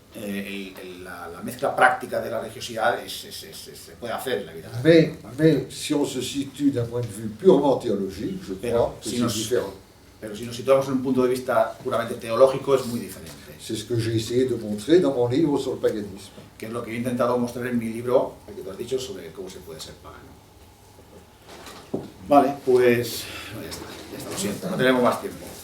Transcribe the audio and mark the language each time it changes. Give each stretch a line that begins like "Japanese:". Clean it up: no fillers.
Spanish: La mezcla práctica de la religiosidad se puede hacer en la vida.
French: mais si on se situe d'un point de vue purement théologique, je crois que c'est différent.
Spanish: Pero si nos situamos en un punto de vista puramente teológico es muy diferente,
French: C'est ce que j'ai essayé de montrer dans mon livre sur le paganisme.
Spanish: que es lo que he intentado mostrar en mi libro, el que tú has dicho, sobre cómo se puede ser pagano. Vale, pues ya está, lo siento, no tenemos más tiempo.